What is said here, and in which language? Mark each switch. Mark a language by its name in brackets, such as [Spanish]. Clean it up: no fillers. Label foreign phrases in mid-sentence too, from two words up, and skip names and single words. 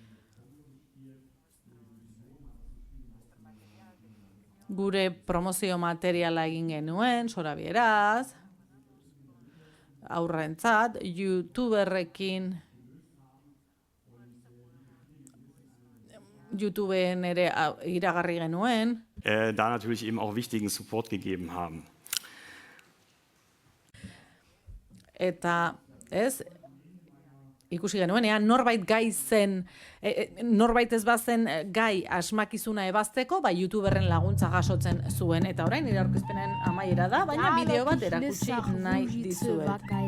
[Basque] Gure promozio materiala egin genuen, zorabieraz, aurrentzat, YouTubeen ere iragarri genuen. [German] Da natürlich eben auch wichtigen Support gegeben haben. [Basque] Eta ez, ikusi genuenean, norbait gai zen, norbait ez bazen gai asmakizuna ebazteko, YouTuberren laguntza jasotzen zuen. Eta orain, nire aurkezpenen amaiera da, baina bideo bat erakutsi nahi dizuet.